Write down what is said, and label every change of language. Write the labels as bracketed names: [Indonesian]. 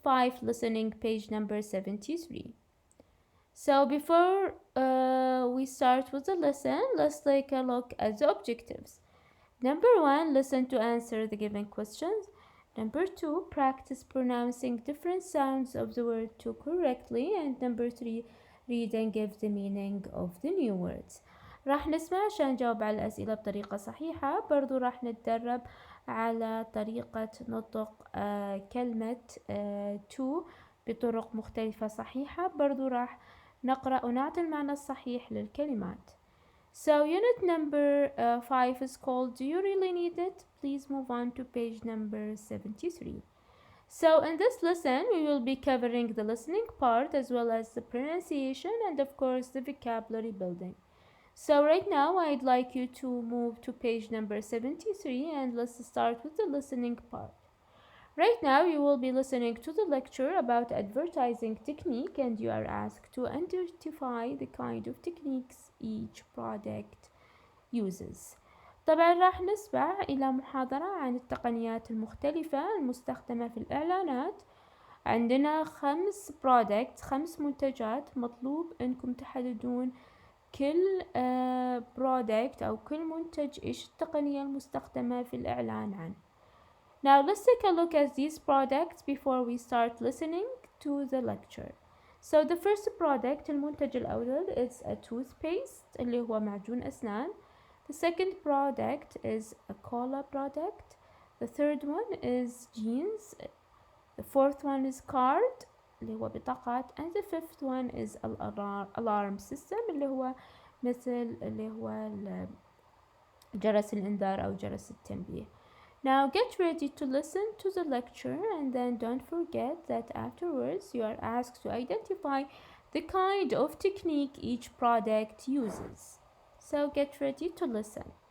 [English] 5, listening, page number 73. So before we start with the lesson, let's take a look at the objectives. Number 1, listen to answer the given questions. Number 2, practice pronouncing different sounds of the word to correctly. And number 3, read and give the meaning of the new words. [Arabic] راح نسمع عشان نجاوب على الأسئلة بطريقة صحيحة. برضو راح نتدرب على طريقة نطق كلمة to بطرق مختلفة صحيحة. برضو راح نقرأ ونعطي المعنى الصحيح للكلمات. [English] So unit number 5 is called Do You Really Need It? Please move on to page number 73. So in this lesson we will be covering the listening part as well as the pronunciation and of course the vocabulary building. So right now I'd like you to move to page number 73 and let's start with the listening part. Right now you will be listening to the lecture about advertising technique and you are asked to identify the kind of techniques each product uses. [Arabic] طبعا راح نسمع إلى محاضرة عن التقنيات المختلفة المستخدمة في الإعلانات. عندنا 5 منتجات، مطلوب أنكم تحددون كل product أو كل منتج إيش التقنية المستخدمة في الإعلان عنه. [English] Now let's take a look at these products before we start listening to the lecture. So the first product [Arabic] المنتج الأول [English] is a toothpaste [Arabic] اللي هو معجون أسنان. [English] The second product is a cola product. The third one is jeans. The fourth one is card [Arabic] اللي هو بطاقات. [English] And the fifth one is alarm system [Arabic] اللي هو مثل اللي هو جرس الإنذار أو جرس التنبيه. [English] Now get ready to listen to the lecture and then don't forget that afterwards you are asked to identify the kind of technique each product uses. So get ready to listen.